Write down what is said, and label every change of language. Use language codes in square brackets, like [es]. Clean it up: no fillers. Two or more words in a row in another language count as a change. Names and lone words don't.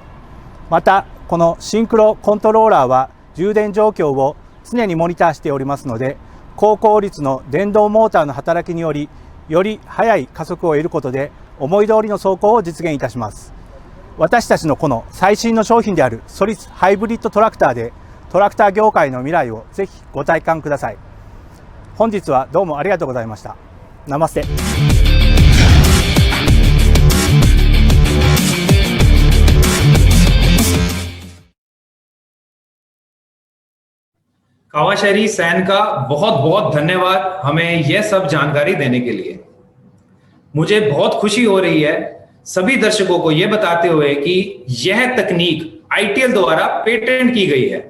[ja] また、このシンクロコントローラーは充電状況を常にモニターしておりますので、高効率の電動モーターの働きにより、より速い加速を得ることで思い通りの走行を実現いたします。私たちのこの最新の商品であるソリスハイブリッドトラクターでトラクター業界の未来をぜひご体感ください。本日はどうもありがとうございました。ナマステ。 [hi] कावाशरी सैन का बहुत बहुत धन्यवाद हमें यह सब जानकारी देने के लिए। मुझे बहुत खुशी हो रही है सभी दर्शकों को यह बताते हुए कि यह तकनीक ITL द्वारा पेटेंट की गई है।